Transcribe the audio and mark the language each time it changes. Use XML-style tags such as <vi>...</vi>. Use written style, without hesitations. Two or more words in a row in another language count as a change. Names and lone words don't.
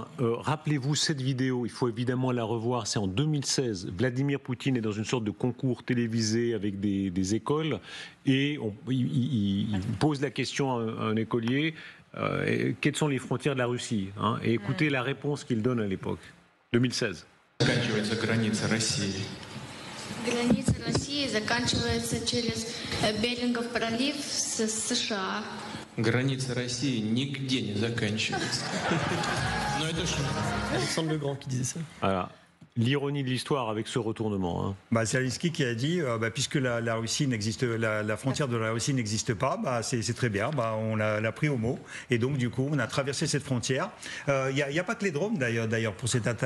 <fr>Rappelez-vous cette vidéo, il faut évidemment la revoir, c'est en 2016. Vladimir Poutine est dans une sorte de concours télévisé avec des écoles et il pose la question à un écolier, quelles sont les frontières de la Russie, hein, et écoutez la réponse qu'il donne à l'époque, 2016.</fr> <ru>Граница России заканчивается через Берингов пролив с США. Граница России нигде не заканчивается. Но это же...</ru> <fr>Alexandre Le Grand qui disait ça. Voilà. L'ironie de l'histoire avec ce retournement. Hein. Zelensky qui a dit, puisque la Russie n'existe, la frontière de la Russie n'existe pas, c'est très bien, on l'a pris au mot. Et donc du coup, on a traversé cette frontière. Il n'y a pas que les drones d'ailleurs pour cette attaque.</fr>